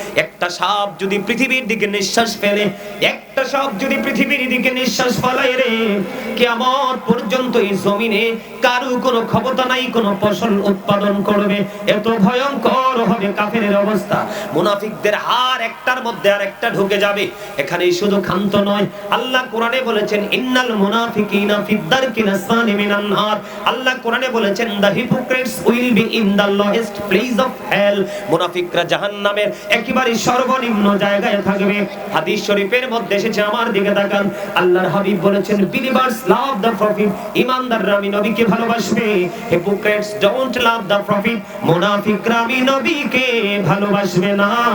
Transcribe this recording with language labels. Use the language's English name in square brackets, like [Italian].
[Bangla] একটা সাপ যদি পৃথিবীর দিকে নিঃশ্বাস ফেলে, একটা সাপ যদি পৃথিবীর দিকে নিঃশ্বাস ফেলায় রে, কিয়ামত পর্যন্ত এই জমিনে কারো কোনো ক্ষমতা নাই কোনো ফসল উৎপাদন করবে। এত ভয়ঙ্কর হবে কাফেরের অবস্থা। মুনাফিকদের হার একটার মধ্যে আর একটা ঢুকে যাবে। এখানেই শুধু ক্ষান্ত নয়, আল্লাহ কোরআনে বলেছেন [Arabic] ইন্নাল মুনাফিকিনা ফিদ দারকিল আসফালি মিনান নার। [Bangla] আল্লাহ কোরআনে বলেছেন দা [English] hypocrites will be in the lowest place of hell. [Bangla] মুনাফিকরা জাহান্নামের একেবারে সর্বনিম্ন জায়গায় থাকবে। হাদিস শরীফের মধ্যে এসেছে, আমার দিকে তাকান, আল্লাহর হাবিব বলেছেন [English] believers love the prophet, [Bangla] ঈমানদাররা আমি নবীকে ভালোবাসবে। [English] hypocrites don't love the prophet, [Bangla] মুনাফিকরা আমি নবীকে ভালোবাসবে না।